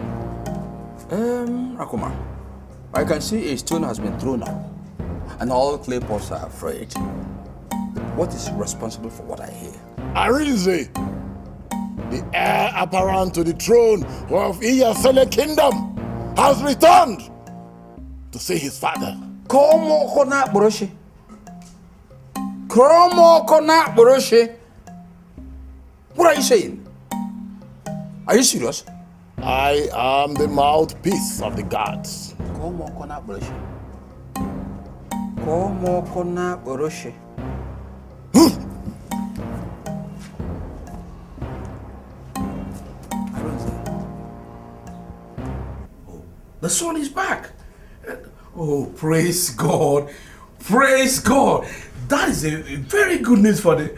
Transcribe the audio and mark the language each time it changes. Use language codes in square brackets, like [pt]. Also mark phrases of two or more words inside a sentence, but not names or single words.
[en] Akuma, I can see a stone has been thrown now, and all clay pots are afraid. What is responsible for what I hear? Arinze, the heir apparent to the throne of Iyke kingdom, has returned to see his father. Komo kona boroshe. Kromo kona boroshe. What are you saying? Are you serious? I am the mouthpiece of the gods. Komo kona boroshe. Komo kona boroshe. The son is back. Oh, praise God. Praise God. That is a very good news for the...